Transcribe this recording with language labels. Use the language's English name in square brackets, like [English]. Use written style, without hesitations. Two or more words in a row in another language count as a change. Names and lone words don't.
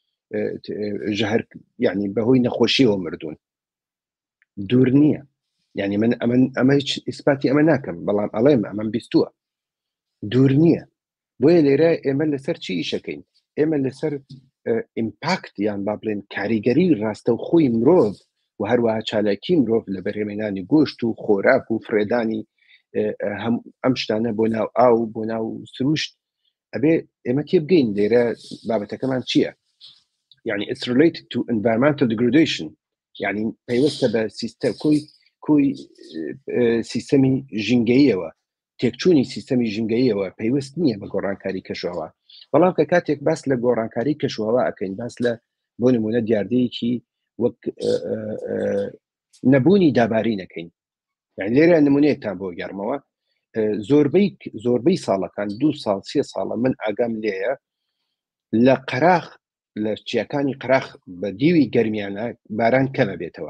[Central Kurdish] ژەهر یعنی بەهۆی نەخۆشیەوە مردوون دوور نییە یعنی من ئەمە هیچ ئیسپاتی ئەمە ناکەم بەڵام ئەڵێم ئەمەم بیستووە دوور نییە بۆیە لێرە ئێمە لەسەر چی ئیشەکەین ئێمە لەسەر ئیمپاکت یان با بڵێن کاریگەری ڕاستە و خۆی مرۆڤ و هەروەها چالاکی مرۆڤ لە بەرهێمێنانی گۆشت و خۆراک و فرێدانی ئەم شتانە بۆ ناو ئاو بۆ ناو سروشت ئەبێ ئێمە تێبگەین لێرە بابەتەکەمان چییە يعني [English] it's related to environmental degradation [Central Kurdish] يعني پەیوەستە بە کۆی سیستەمی ژینگەییەوە تێکچوونی سیستەمی ژینگەییەوە پەیوەست نییە بە گۆڕانکاری کەشەوە بەڵام کە کاتێک باس لە گۆڕانکاری کەشەوە ئەکەین باس لە بۆ نمونە دیاردەیەکی وەک نەبوونی داباری نەکەین يعني لێرە نمونەیەکتان بۆ گەڕمەوە زۆربەی ساڵەکان 2 ساڵ 3 ساڵە من ئاگام لێیە لە قەراخ لە چیەکانی قراخ بە دیوی گەرمیانە باران کەمە بێتەوە